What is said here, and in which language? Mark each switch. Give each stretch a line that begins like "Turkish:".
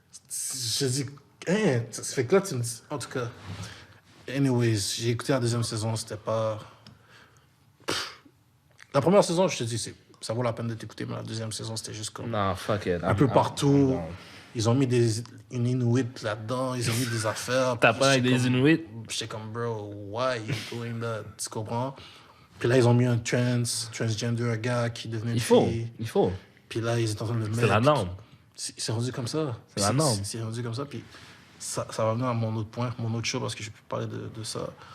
French: Je dis, hein, ça fait que là, tu me dis... En tout cas, anyways, j'ai écouté la deuxième saison, c'était pas... La première saison, je te dis, ça vaut la peine de t'écouter, mais la deuxième saison, c'était juste comme...
English: Non, fuck it.
French: Un peu partout. Ils ont mis une Inuit là-dedans, ils ont mis des affaires. T'as pas avec des Inuits? J'étais comme,
English: bro, why you doing that?
French: Tu comprends? Puis là, ils ont mis un transgender gars qui devenait une fille. Il faut. Puis là, ils étaient en train de le mettre. C'est la norme. C'est rendu comme ça. C'est la norme. C'est rendu comme ça. Puis ça va venir à mon autre point, mon autre show, parce que je peux parler de ça.